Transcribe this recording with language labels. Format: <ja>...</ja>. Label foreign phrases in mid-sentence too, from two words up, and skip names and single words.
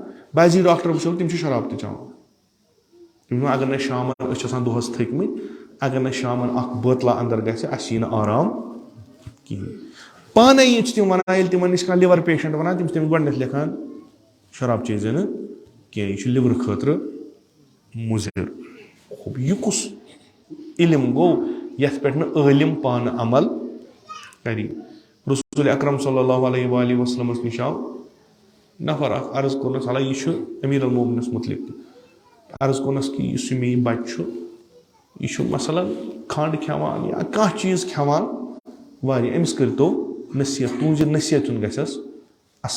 <ks>बाजी डॉक्टर वो तम शराब चवान अगर ना शाम दोहस थकमत اگر نہٕ شامن اکھ بٲتلا اندر گژھِ اَسہِ یی نہٕ آرام کِہیٖنۍ. پانے چھِ تِم وَنان ییٚلہِ تِمن نِش کانٛہہ لِور پیشنٹ وَنان تِم چھِ تٔمِس گۄڈٕنیتھ لیکھان شراب چیٚزِ نہٕ کینٛہہ, یہِ چھُ لِورٕ خٲطرٕ مُضِر. یہِ کُس علم گوٚو یتھ پٮ۪ٹھ نہٕ عٲلِم پانہٕ عمل کَرِ. رسول اکرم صلی اللہ علیہ وآلہ وسلمس نِش آو نفر اکھ, عرض کوٚرنس, حالانکہِ یہِ چھُ امیٖر المومنس مُتعلق تہِ, عرض کوٚرنس کہِ یُس یہِ مےٚ یہِ بچہِ چھُ یہِ چھُ مثلاً کھنٛڈ کھٮ۪وان یا کانٛہہ چیٖز کھٮ۪وان واریاہ, أمِس کٔرۍتو نصیحت, تُہنٛزِ نصیحتُن گژھٮ۪س اثر.</ks>